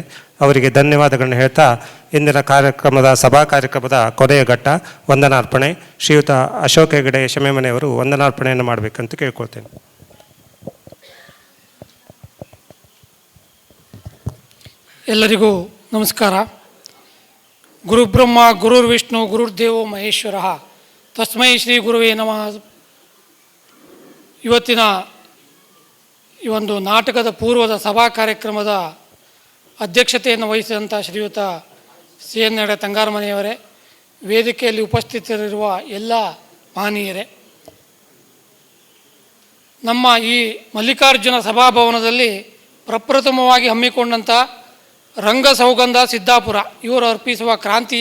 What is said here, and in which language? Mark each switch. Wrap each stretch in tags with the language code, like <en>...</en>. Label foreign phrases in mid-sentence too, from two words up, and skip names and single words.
<kn>ಅವರಿಗೆ ಧನ್ಯವಾದಗಳನ್ನು ಹೇಳ್ತಾ ಇಂದಿನ ಸಭಾ ಕಾರ್ಯಕ್ರಮದ ಕೊನೆಯ ಘಟ್ಟ ವಂದನಾರ್ಪಣೆ. ಶ್ರೀಯುತ ಅಶೋಕ್ ಹೆಗಡೆ ಶಮೆಮನೆಯವರು ವಂದನಾರ್ಪಣೆಯನ್ನು ಮಾಡಬೇಕಂತ ಕೇಳ್ಕೊಳ್ತೇನೆ. ಎಲ್ಲರಿಗೂ ನಮಸ್ಕಾರ.</kn> <sa>ಗುರುಬ್ರಹ್ಮ ಗುರುರ್ವಿಷ್ಣು ಗುರುರ್ದೇವೋ ಮಹೇಶ್ವರ ತಸ್ಮೈ ಶ್ರೀ ಗುರುವೇ ನಮಃ.</sa> <kn>ಇವತ್ತಿನ ಈ ಒಂದು ನಾಟಕದ ಪೂರ್ವದ ಸಭಾ ಕಾರ್ಯಕ್ರಮದ ಅಧ್ಯಕ್ಷತೆಯನ್ನು ವಹಿಸಿದಂಥ ಶ್ರೀಯುತ CN ಹೆಗಡೆ ತಂಗಾರಮನೆಯವರೇ, ವೇದಿಕೆಯಲ್ಲಿ ಉಪಸ್ಥಿತರಿರುವ ಎಲ್ಲ ಮಹನೀಯರೇ, ನಮ್ಮ ಈ ಮಲ್ಲಿಕಾರ್ಜುನ ಸಭಾಭವನದಲ್ಲಿ ಪ್ರಪ್ರಥಮವಾಗಿ ಹಮ್ಮಿಕೊಂಡಂಥ ರಂಗಸೌಗಂಧ ಸಿದ್ದಾಪುರ ಇವರು ಅರ್ಪಿಸುವ ಕ್ರಾಂತಿಯ</kn>